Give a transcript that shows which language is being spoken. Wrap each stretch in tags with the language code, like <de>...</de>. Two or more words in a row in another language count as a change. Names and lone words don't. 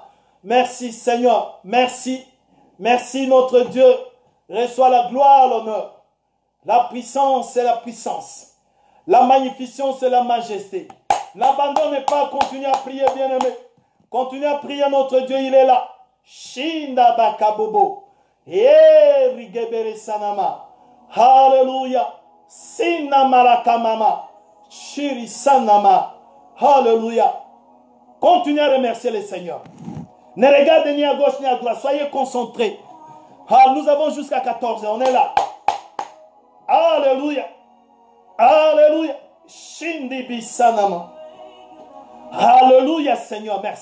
<fr>Merci Seigneur. Merci. Merci notre Dieu. Reçois la gloire, l'honneur. La puissance et la puissance. La magnificence et la majesté. N'abandonne pas, continue à prier, bien-aimé. Continue à prier, notre Dieu, il est là. Shinda bakabobo. Rigebere sanama. Alléluia. Sinamarakamama. Shiri sanama. Alléluia. Continuez à remercier le Seigneur. Ne regardez ni à gauche ni à droite. Soyez concentrés. Nous avons jusqu'à 14 heures. On est là. Alléluia. Alléluia. Shindi bisanama. Alléluia, Seigneur. Merci.</fr>